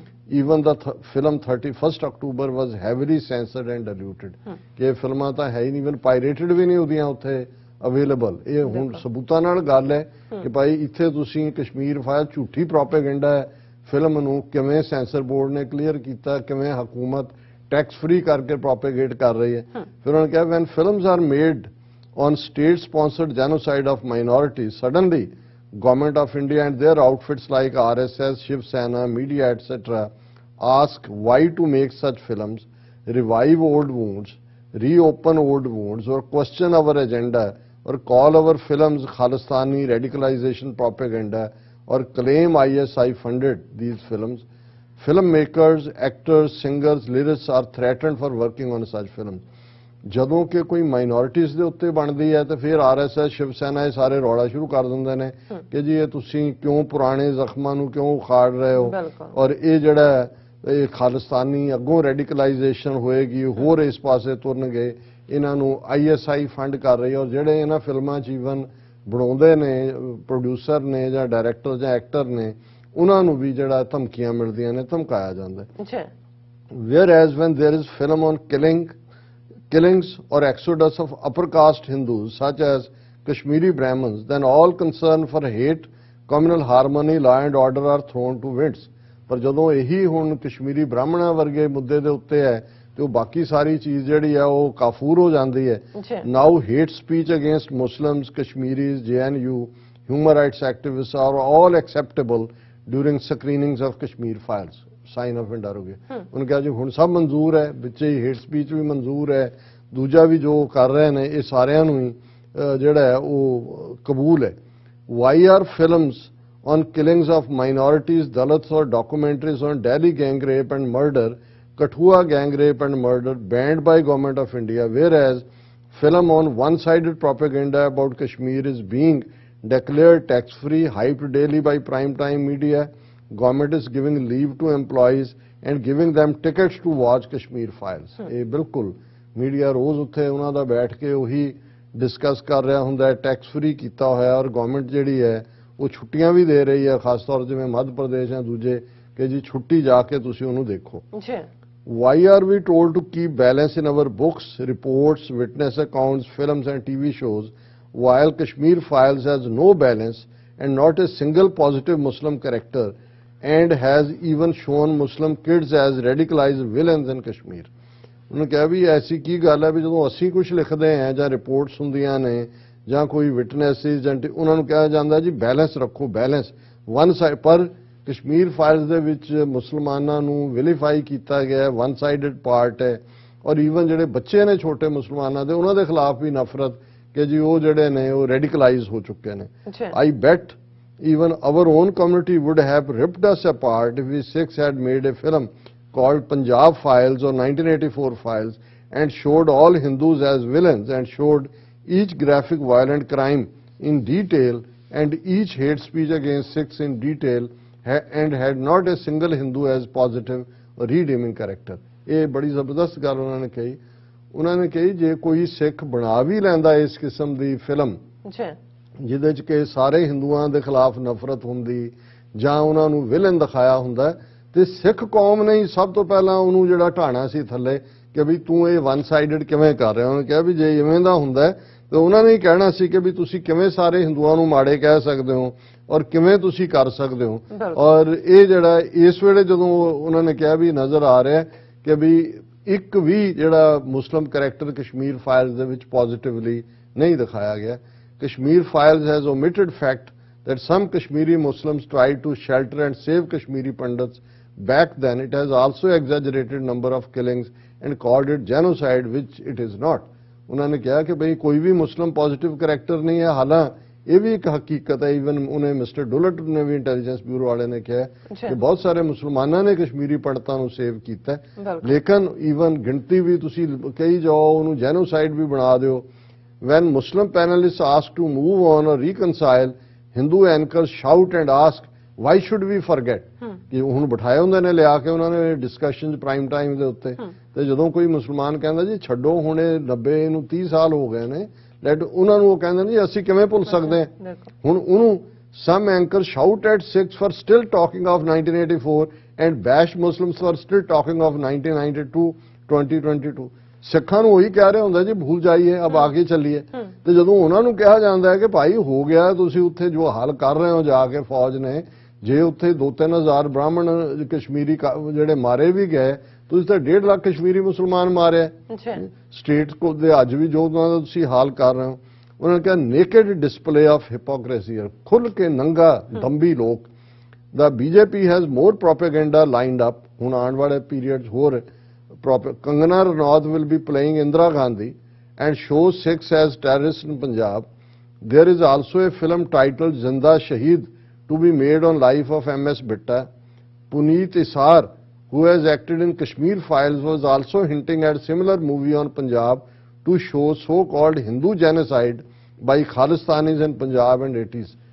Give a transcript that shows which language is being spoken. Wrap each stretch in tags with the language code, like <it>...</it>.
<en>Even the film 31st October was heavily censored and diluted।</en> <pa>ਕਿ ਫਿਲਮਾਂ ਤਾਂ ਹੈ ਹੀ ਨਹੀਂ, ਇਵਨ ਪਾਇਰੇਟਡ ਵੀ ਨਹੀਂ ਉਹਦੀਆਂ ਉੱਥੇ ਅਵੇਲੇਬਲ। ਇਹ ਹੁਣ ਸਬੂਤਾਂ ਨਾਲ ਗੱਲ ਹੈ ਕਿ ਭਾਈ ਇੱਥੇ ਤੁਸੀਂ ਕਸ਼ਮੀਰ ਫਾਈਲ ਝੂਠੀ ਪ੍ਰੋਪੇਗੈਂਡਾ ਹੈ ਫਿਲਮ ਨੂੰ ਕਿਵੇਂ ਸੈਂਸਰ ਬੋਰਡ ਨੇ ਕਲੀਅਰ ਕੀਤਾ, ਕਿਵੇਂ ਹਕੂਮਤ ਟੈਕਸ ਫ੍ਰੀ ਕਰਕੇ ਪ੍ਰੋਪੇਗੇਟ ਕਰ ਰਹੀ ਹੈ। ਫਿਰ ਉਹਨਾਂ ਨੇ ਕਿਹਾ</pa> <en>When films are made on state sponsored genocide of minorities, suddenly government of India and their outfits like RSS, Shiv Sena, media etc. ask why to make such films, revive old wounds, reopen old wounds, or question our agenda, or call our films Khalistani radicalization propaganda, or claim ISI funded these films. Filmmakers, actors, singers, lyricists are threatened for working on such films.</en> <pa>ਜਦੋਂ ਕਿ ਕੋਈ minorities ਦੇ ਉੱਤੇ ਬਣਦੀ ਹੈ ਤੇ ਫਿਰ RSS Shiv Sena ਇਹ ਸਾਰੇ ਰੌਲਾ ਸ਼ੁਰੂ ਕਰ ਦਿੰਦੇ ਨੇ ਕਿ ਜੀ ਇਹ ਤੁਸੀਂ ਕਿਉਂ ਪੁਰਾਣੇ ਜ਼ਖਮਾਂ ਨੂੰ ਕਿਉਂ ਉਖਾੜ ਰਹੇ ਹੋ ਔਰ ਇਹ ਜਿਹੜਾ ਇਹ ਖਾਲਿਸਤਾਨੀ ਅੱਗੋਂ ਰੈਡੀਕਲਾਈਜੇਸ਼ਨ ਹੋਏਗੀ ਹੋਰ ਇਸ ਪਾਸੇ ਤੁਰਨਗੇ, ਇਹਨਾਂ ਨੂੰ ਆਈਐਸਆਈ ਫੰਡ ਕਰ ਰਹੀ ਔਰ ਜਿਹੜੇ ਇਹਨਾਂ ਫਿਲਮਾਂ 'ਚ ਈਵਨ ਬਣਾਉਂਦੇ ਨੇ ਪ੍ਰੋਡਿਊਸਰ ਨੇ ਜਾਂ ਡਾਇਰੈਕਟਰ ਜਾਂ ਐਕਟਰ ਨੇ ਉਹਨਾਂ ਨੂੰ ਵੀ ਜਿਹੜਾ ਧਮਕੀਆਂ ਮਿਲਦੀਆਂ ਨੇ, ਧਮਕਾਇਆ ਜਾਂਦਾ।</pa> <en>Whereas when there is film on killings or exodus of upper caste Hindus such as Kashmiri Brahmins, then all concern for hate, communal harmony, law and order are thrown to winds.</en> <pa>ਪਰ ਜਦੋਂ ਇਹੀ ਹੁਣ ਕਸ਼ਮੀਰੀ ਬ੍ਰਾਹਮਣਾਂ ਵਰਗੇ ਮੁੱਦੇ ਦੇ ਉੱਤੇ ਹੈ ਤੇ ਉਹ ਬਾਕੀ ਸਾਰੀ ਚੀਜ਼ ਜਿਹੜੀ ਹੈ ਉਹ ਕਾਫੂਰ ਹੋ ਜਾਂਦੀ ਹੈ।</pa> <en>Now hate speech against Muslims, Kashmiris, JNU, human rights activists are all acceptable during screenings of Kashmir files.</en> <pa>Sign of ਇੰਡਰ ਹੋ ਗਏ। ਉਹਨੇ ਕਿਹਾ ਜੀ ਹੁਣ ਸਭ ਮਨਜ਼ੂਰ ਹੈ, ਵਿੱਚ ਹੀ ਹੇਟ ਸਪੀਚ ਵੀ ਮਨਜ਼ੂਰ ਹੈ, ਦੂਜਾ ਵੀ ਜੋ ਕਰ ਰਹੇ ਨੇ ਇਹ ਸਾਰਿਆਂ ਨੂੰ ਹੀ ਜਿਹੜਾ ਹੈ ਉਹ ਕਬੂਲ ਹੈ।</pa> <en>Why are films on killings of minorities, Dalits or documentaries on Delhi gang rape and murder, Kathua gang rape and murder banned by government of India, whereas film on one-sided propaganda about Kashmir is being declared tax-free, hyped daily by prime time media. Government is giving leave to employees and giving them tickets to watch Kashmir files.</en> <pa>ਇਹ ਬਿਲਕੁਲ media ਰੋਜ਼ ਉੱਥੇ ਉਹਨਾਂ ਦਾ ਬੈਠ ਕੇ ਉਹੀ discuss ਕਰ ਰਿਹਾ ਹੁੰਦਾ ਹੈ, ਟੈਕਸ ਫ੍ਰੀ ਕੀਤਾ ਹੋਇਆ ਔਰ ਗਵਰਨਮੈਂਟ ਜਿਹੜੀ ਹੈ ਉਹ ਛੁੱਟੀਆਂ ਵੀ ਦੇ ਰਹੀ ਹੈ, ਖਾਸ ਤੌਰ ਜਿਵੇਂ ਮੱਧ ਪ੍ਰਦੇਸ਼ ਜਾਂ ਦੂਜੇ ਕਿ ਜੀ ਛੁੱਟੀ ਜਾ ਕੇ ਤੁਸੀਂ ਉਹਨੂੰ ਦੇਖੋ।</pa> <en>Why are we told to keep balance in our books, reports, witness accounts, films and TV shows while Kashmir files has no balance and not a single positive Muslim character and has even shown Muslim kids as radicalized villains in Kashmir?</en> <pa>ਉਹਨੇ ਕਿਹਾ ਵੀ ਐਸੀ ਕੀ ਗੱਲ ਹੈ ਵੀ ਜਦੋਂ ਅਸੀਂ ਕੁਝ ਲਿਖਦੇ ਹਾਂ ਜਾਂ ਰਿਪੋਰਟਸ ਹੁੰਦੀਆਂ ਨੇ ਜਾਂ ਕੋਈ ਵਿਟਨੈਸਿਸ ਜਾਂ ਉਹਨਾਂ ਨੂੰ ਕਿਹਾ ਜਾਂਦਾ ਜੀ ਬੈਲੈਂਸ ਰੱਖੋ, ਬੈਲੈਂਸ ਵਨ ਸਾਈਡ। ਪਰ ਕਸ਼ਮੀਰ ਫਾਈਲਸ ਦੇ ਵਿੱਚ ਮੁਸਲਮਾਨਾਂ ਨੂੰ ਵਿਲੀਫਾਈ ਕੀਤਾ ਗਿਆ, ਵਨ ਸਾਈਡਡ ਪਾਰਟ ਹੈ ਔਰ ਈਵਨ ਜਿਹੜੇ ਬੱਚੇ ਨੇ ਛੋਟੇ ਮੁਸਲਮਾਨਾਂ ਦੇ ਉਹਨਾਂ ਦੇ ਖਿਲਾਫ ਵੀ ਨਫ਼ਰਤ ਕਿ ਜੀ ਉਹ ਜਿਹੜੇ ਨੇ ਉਹ ਰੈਡੀਕਲਾਈਜ਼ ਹੋ ਚੁੱਕੇ ਨੇ।</pa> <en>I bet even our own community would have ripped us apart if we Sikhs had made a film called Punjab Files or 1984 Files and showed all Hindus as villains and showed each graphic violent crime in detail and each hate speech against Sikhs in detail and had not a single Hindu as positive or redeeming character.</en> <pa>ਇਹ ਬੜੀ ਜ਼ਬਰਦਸਤ ਗੱਲ ਉਹਨਾਂ ਨੇ ਕਹੀ। ਉਹਨਾਂ ਨੇ ਕਹੀ ਜੇ ਕੋਈ ਸਿੱਖ ਬਣਾ ਵੀ ਲੈਂਦਾ ਇਸ ਕਿਸਮ ਦੀ ਫਿਲਮ ਜਿਹਦੇ 'ਚ ਕਿ ਸਾਰੇ ਹਿੰਦੂਆਂ ਦੇ ਖਿਲਾਫ ਨਫ਼ਰਤ ਹੁੰਦੀ ਜਾਂ ਉਹਨਾਂ ਨੂੰ ਵਿਲਨ ਦਿਖਾਇਆ ਹੁੰਦਾ ਤੇ ਸਿੱਖ ਕੌਮ ਨੇ ਹੀ ਸਭ ਤੋਂ ਪਹਿਲਾਂ ਉਹਨੂੰ ਜਿਹੜਾ ਢਾਣਾ ਸੀ ਥੱਲੇ ਕਿ ਵੀ ਤੂੰ ਇਹ ਵਨ ਸਾਈਡਡ ਕਿਵੇਂ ਕਰ ਰਿਹਾ। ਉਹਨੇ ਕਿਹਾ ਵੀ ਜੇ ਇਵੇਂ ਦਾ ਹੁੰਦਾ ਤੇ ਉਹਨਾਂ ਨੇ ਹੀ ਕਹਿਣਾ ਸੀ ਕਿ ਵੀ ਤੁਸੀਂ ਕਿਵੇਂ ਸਾਰੇ ਹਿੰਦੂਆਂ ਨੂੰ ਮਾੜੇ ਕਹਿ ਸਕਦੇ ਹੋ ਔਰ ਕਿਵੇਂ ਤੁਸੀਂ ਕਰ ਸਕਦੇ ਹੋ। ਔਰ ਇਹ ਜਿਹੜਾ ਇਸ ਵੇਲੇ ਜਦੋਂ ਉਹਨਾਂ ਨੇ ਕਿਹਾ ਵੀ ਨਜ਼ਰ ਆ ਰਿਹਾ ਕਿ ਵੀ ਇੱਕ ਵੀ ਜਿਹੜਾ ਮੁਸਲਿਮ ਕਰੈਕਟਰ ਕਸ਼ਮੀਰ ਫਾਈਲਸ ਦੇ ਵਿੱਚ ਪੋਜ਼ਿਟਿਵਲੀ ਨਹੀਂ ਦਿਖਾਇਆ ਗਿਆ।</pa> <en>Kashmir Files has omitted fact that some Kashmiri Muslims tried to shelter and save Kashmiri Pandits. Back then, it has also exaggerated number of killings and called it genocide, which it is not.</en> <pa>ਉਹਨਾਂ ਨੇ ਕਿਹਾ ਕਿ ਭਈ ਕੋਈ ਵੀ ਮੁਸਲਿਮ positive character ਨਹੀਂ ਹੈ। ਹਾਲਾਂ ਇਹ ਵੀ ਇੱਕ ਹਕੀਕਤ ਹੈ, ਈਵਨ ਉਹਨੇ ਮਿਸਟਰ ਡੁਲਟ ਨੇ ਵੀ ਇੰਟੈਲੀਜੈਂਸ ਬਿਊਰੋ ਵਾਲੇ ਨੇ ਕਿਹਾ ਕਿ ਬਹੁਤ ਸਾਰੇ ਮੁਸਲਮਾਨਾਂ ਨੇ ਕਸ਼ਮੀਰੀ ਪੰਡਤਾਂ ਨੂੰ ਸੇਵ ਕੀਤਾ, ਲੇਕਿਨ ਈਵਨ ਗਿਣਤੀ ਵੀ ਤੁਸੀਂ ਕਹੀ ਜਾਓ ਉਹਨੂੰ ਜੈਨੋਸਾਈਡ ਵੀ ਬਣਾ ਦਿਓ।</pa> <en>When Muslim panelists asked to move on or reconcile, Hindu anchors shout and ask, why should we forget?</en> <pa>ਕਿ ਹੁਣ ਬਿਠਾਏ ਹੁੰਦੇ ਨੇ ਲਿਆ ਕੇ ਉਹਨਾਂ ਨੇ ਡਿਸਕਸ਼ਨ ਪ੍ਰਾਈਮ ਟਾਈਮ ਦੇ ਉੱਤੇ ਤੇ ਜਦੋਂ ਕੋਈ ਮੁਸਲਮਾਨ ਕਹਿੰਦਾ ਜੀ ਛੱਡੋ ਹੁਣ ਇਹ 90 ਨੂੰ 30 ਸਾਲ ਹੋ ਗਏ ਨੇ ਲੈਟ ਉਹਨਾਂ ਨੂੰ ਉਹ ਕਹਿੰਦੇ ਨੇ ਜੀ ਅਸੀਂ ਕਿਵੇਂ ਭੁੱਲ ਸਕਦੇ ਹਾਂ। ਹੁਣ ਉਹਨੂੰ</pa> <en>some anchors shout at Sikhs for still talking of 1984 and bash Muslims for still talking of 1992 2022।</en> <pa>ਸਿੱਖਾਂ ਨੂੰ ਉਹੀ ਕਹਿ ਰਿਹਾ ਹੁੰਦਾ ਜੀ ਭੁੱਲ ਜਾਈਏ ਅਬ ਆਗੇ ਚੱਲੀਏ ਤੇ ਜਦੋਂ ਉਹਨਾਂ ਨੂੰ ਕਿਹਾ ਜਾਂਦਾ ਹੈ ਕਿ ਭਾਈ ਹੋ ਗਿਆ ਤੁਸੀਂ ਉੱਥੇ ਜੋ ਹਾਲ ਕਰ ਰਹੇ ਹੋ ਜਾ ਕੇ ਫੌਜ ਨੇ, ਜੇ ਉੱਥੇ 2-3 ਹਜ਼ਾਰ ਬ੍ਰਾਹਮਣ ਕਸ਼ਮੀਰੀ ਜਿਹੜੇ ਮਾਰੇ ਵੀ ਗਏ, ਤੁਸੀਂ ਤਾਂ 1.5 ਲੱਖ ਕਸ਼ਮੀਰੀ ਮੁਸਲਮਾਨ ਮਾਰੇ ਸਟੇਟ ਕੋ ਦੇ ਅੱਜ ਵੀ ਜੋ ਉਹਨਾਂ ਦਾ ਤੁਸੀਂ ਹਾਲ ਕਰ ਰਹੇ ਹੋ। ਉਹਨਾਂ ਨੇ ਕਿਹਾ</pa> <en>naked display of hypocrisy,</en> <pa>ਖੁੱਲ ਕੇ ਨੰਗਾ ਦੰਬੀ ਲੋਕ।</pa> <en>the BJP has more propaganda lined up,</en> <pa>ਹੁਣ ਆਉਣ ਵਾਲੇ ਪੀਰੀਅਡ ਹੋਰ</pa> <en>Kangana Ranaut will be playing Indira Gandhi and shows Sikhs as terrorists in Punjab. There is also a film titled Zinda Shaheed to be made on life of MS Bitta. Puneet Isar, who has acted in Kashmir Files, was also hinting at similar movie on Punjab to show so-called Hindu genocide by Khalistanis in Punjab and 80s.</en>